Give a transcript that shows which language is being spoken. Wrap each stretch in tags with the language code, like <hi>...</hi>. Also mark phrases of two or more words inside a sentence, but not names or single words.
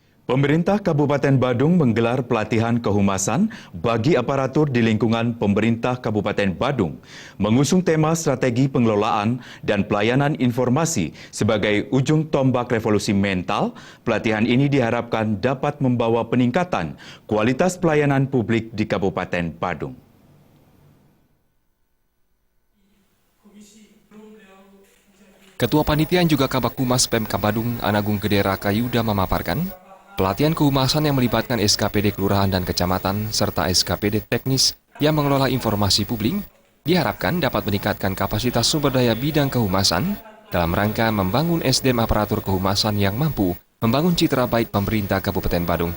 <id>Pemerintah Kabupaten Badung menggelar pelatihan kehumasan bagi aparatur di lingkungan pemerintah Kabupaten Badung, mengusung tema strategi pengelolaan dan pelayanan informasi sebagai ujung tombak revolusi mental. Pelatihan ini diharapkan dapat membawa peningkatan kualitas pelayanan publik di Kabupaten Badung. Ketua Panitia juga Kabak Humas Pemkab Badung, Anagung Gede Raka Yuda memaparkan, pelatihan kehumasan yang melibatkan SKPD Kelurahan dan Kecamatan serta SKPD Teknis yang mengelola informasi publik diharapkan dapat meningkatkan kapasitas sumber daya bidang kehumasan dalam rangka membangun SDM aparatur kehumasan yang mampu membangun citra baik pemerintah Kabupaten Badung.</id>